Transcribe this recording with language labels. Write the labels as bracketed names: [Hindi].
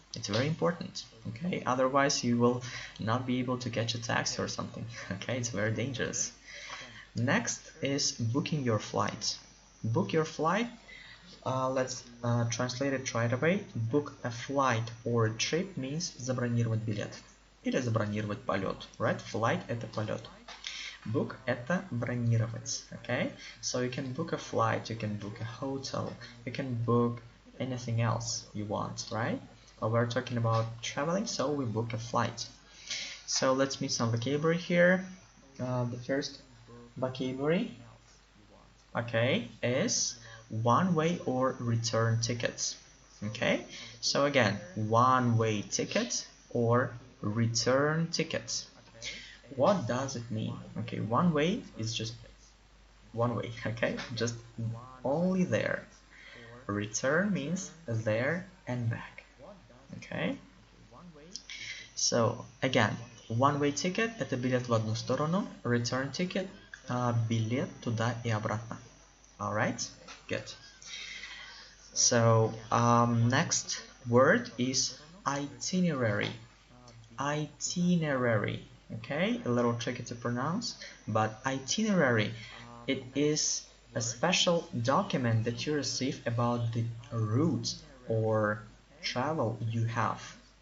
[English] It's very important, okay? Otherwise you will not be able to catch a taxi or something, okay? It's very dangerous. Next is booking your flight. Book your flight. Let's translate it right away. Book a flight or a trip means [Russian] забронировать билет. Или забронировать полет, right? Flight – это полет. [English] Book – [Russian] это бронировать, [English] okay? So you can book a flight, you can book a hotel, you can book anything else you want, right? We're talking about traveling, so we book a flight. So let's meet some vocabulary here. The first vocabulary, okay, is one-way or return tickets. Okay, so again, one-way tickets or return tickets. What does it mean? Okay, one way is just one way, okay, just only there. Return means there and back. Okay, so again, one-way ticket [Russian] – это билет в одну сторону, [English] return ticket [Russian] – билет туда и обратно. [English] Alright, good. So next word is itinerary. Itinerary, okay, a little tricky to pronounce, but itinerary, it is a special document that you receive about the route or travel you have.